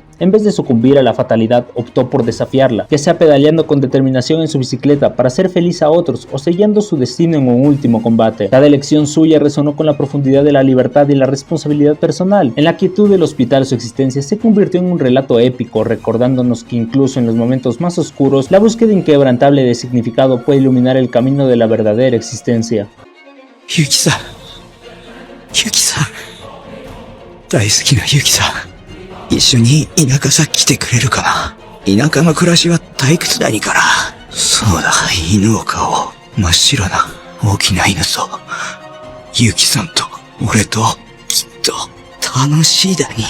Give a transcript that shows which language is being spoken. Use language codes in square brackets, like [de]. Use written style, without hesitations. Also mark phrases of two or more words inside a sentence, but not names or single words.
[es] En vez de sucumbir a la fatalidad, optó por desafiarla, ya sea pedaleando con determinación en su bicicleta para hacer feliz a otros o sellando su destino en un último combate. Cada elección suya resonó con la profundidad de la libertad y la responsabilidad personal. En la quietud del hospital, su existencia se convirtió en un relato épico, recordándonos que incluso en los momentos más oscuros, la búsqueda inquebrantable de significado puede iluminar el camino de la verdadera existencia. [ja] Yuki-san, Yuki-san, 大好きなユキさん、一緒に田舎さ来てくれるかな。田舎の暮らしは退屈だにから。そうだ、犬を飼おう。真っ白な大きな犬と、ユキさんと俺ときっと楽しいだに。